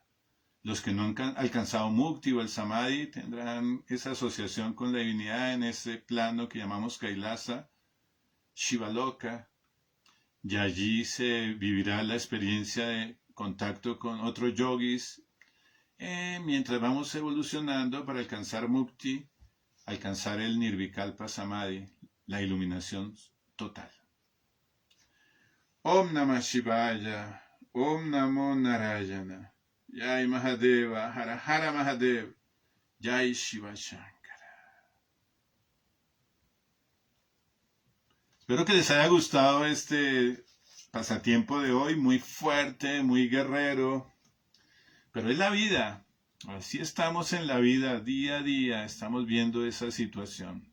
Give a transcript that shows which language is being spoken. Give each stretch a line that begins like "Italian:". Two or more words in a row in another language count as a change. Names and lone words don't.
Spanish: Los que no han alcanzado Mukti o el Samadhi tendrán esa asociación con la divinidad en ese plano que llamamos Kailasa, Shivaloka. Y allí se vivirá la experiencia de contacto con otros yogis, mientras vamos evolucionando para alcanzar Mukti, alcanzar el Nirvikalpa Samadhi, la iluminación total.
Sanskrit: Om Namah Shivaya, Om Namo Narayana,
Hindi: Jai Mahadeva, Hara Hara Mahadev, Jai Shiva Shankara.
Spanish: Espero que les haya gustado este pasatiempo de hoy, muy fuerte, muy guerrero, pero es la vida. Así estamos en la vida, día a día, estamos viendo esa situación.